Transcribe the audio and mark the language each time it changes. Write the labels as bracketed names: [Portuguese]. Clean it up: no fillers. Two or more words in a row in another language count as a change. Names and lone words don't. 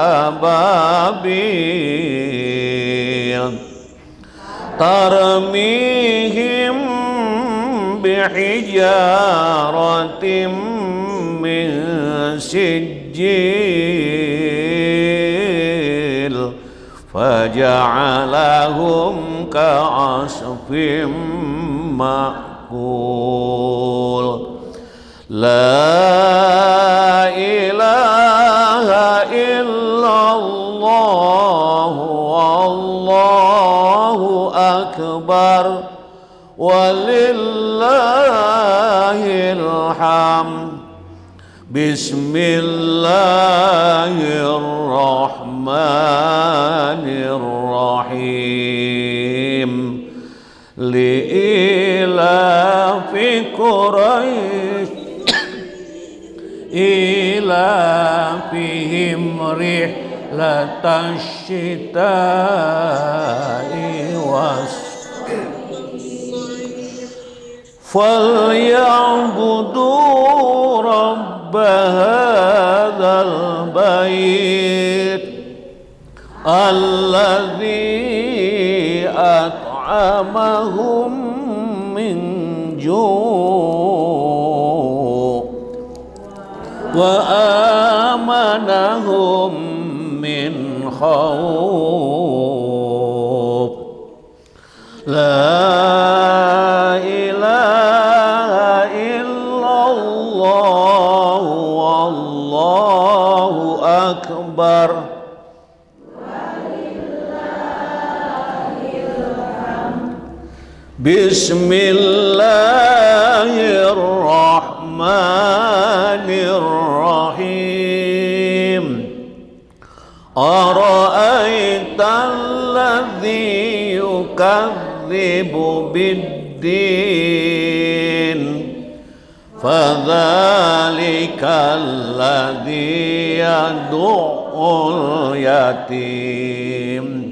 [Arabic] أبابيل ترميهم بحجارة من سجيل فجعلهم كعصف مأكول. لا إله إلا الله والله أكبر ولله الحمد. بسم الله الرحمن الرحيم. لإيلاف Quraisy إيلافهم رحلة الشتاء والصيف فليعبدوا رب هذا البيت الذي أطعمهم من جوع وآمنهم من خوف. لا إله إلا الله والله أكبر. بسم الله الرحمن الرحيم. أرأيت الذي يكذب بالدين فذلك الذي يدع اليتيم